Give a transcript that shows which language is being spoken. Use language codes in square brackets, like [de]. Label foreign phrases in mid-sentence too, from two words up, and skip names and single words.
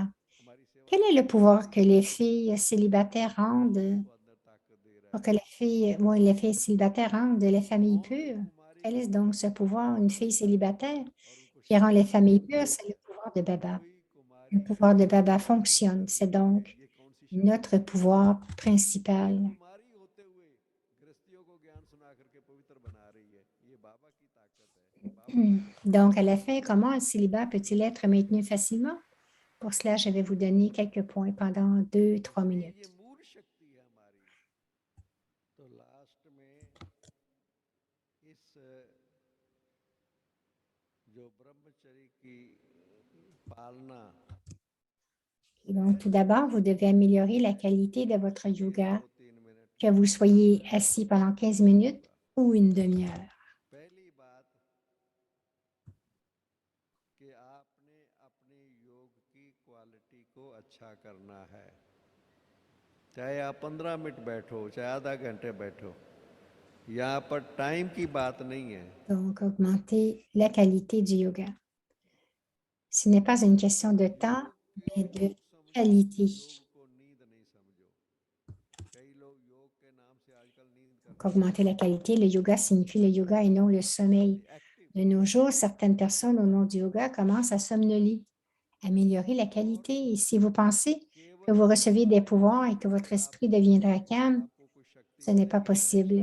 [fr] Quel est le pouvoir que les filles célibataires rendent pour que les filles célibataires rendent les familles pures? Quel est donc ce pouvoir, une fille célibataire qui rend les familles pures? C'est le pouvoir de Baba. Le pouvoir de Baba fonctionne. C'est donc notre pouvoir principal. [hi] कुमारी होते हुए गृहस्थियों को ज्ञान सुना करके पवित्र बना रही है, ये बाबा की ताकत है, बाबा [fr] Donc, à la fin, comment le célibat peut-il être maintenu facilement? Pour cela, je vais vous donner quelques points pendant 2-3 [hi] ये [fr] minutes. [hi] मूल शक्ति है हमारी। तो लास्ट में इस जो ब्रह्मचर्य की पालना [fr] Et donc, tout d'abord, vous devez améliorer la qualité de votre yoga, [hi] 2-3 मिनट [fr] que vous soyez assis pendant 15 minutes ou une demi-heure. [hi] पहली बात कि आपने अपने योग की क्वालिटी को अच्छा करना है, चाहे आप 15 मिनट बैठो चाहे आधा घंटे बैठो, यहाँ पर टाइम की बात नहीं है। [fr] Donc, augmenter la qualité du yoga. Ce n'est pas une question de temps, mais de qualité. [hi] योग को नींद नहीं समझो, कई लोग योग के नाम से आजकल नींद [fr] Donc, augmenter la qualité, le yoga signifie le yoga et non le sommeil. De nos jours, certaines personnes au nom du yoga commencent à somnoler. Améliorer la qualité. Et si vous pensez que vous recevez des pouvoirs et que votre esprit deviendra calme, ce n'est pas possible.